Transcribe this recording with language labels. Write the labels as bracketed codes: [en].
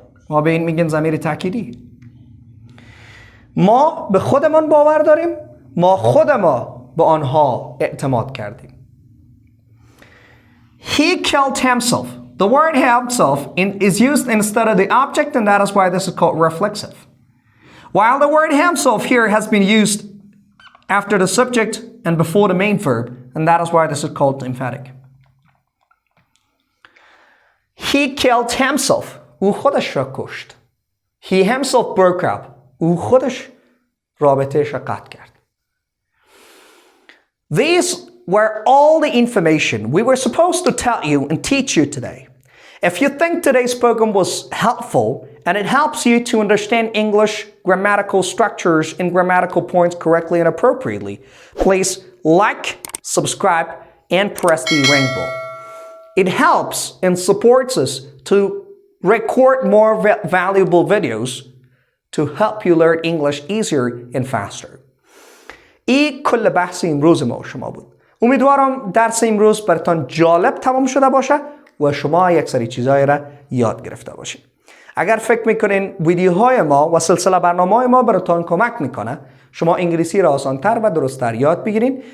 [fa] ما به این میگن ضمیر تاکیدی. ما به خودمان باور داریم، ما خود ما به آنها اعتماد کردیم. [en] He killed himself. The word himself is used instead of the object, and that is why this is called reflexive. While the word himself here has been used after the subject and before the main verb, and that is why this is called emphatic. He killed himself. [fa] او خودش را کشت. [en] He himself broke up. [fa] او خودش رابطه‌اش را قطع کرد. [en] These were all the information we were supposed to tell you and teach you today. If you think today's program was helpful and it helps you to understand English grammatical structures and grammatical points correctly and appropriately, please like, subscribe, and press the ring bell. It helps and supports us to record more valuable videos to help you learn English easier and faster. [fa] این کل بحث امروز ما شما بود. امیدوارم درس امروز براتون جالب تمام شده باشه و شما یک سری چیزایی را یاد گرفته باشید. اگر فکر میکنین ویدیوهای ما و سلسله برنامه‌های ما براتون کمک میکنه، شما انگلیسی را آسان‌تر و درست‌تر یاد بگیرین.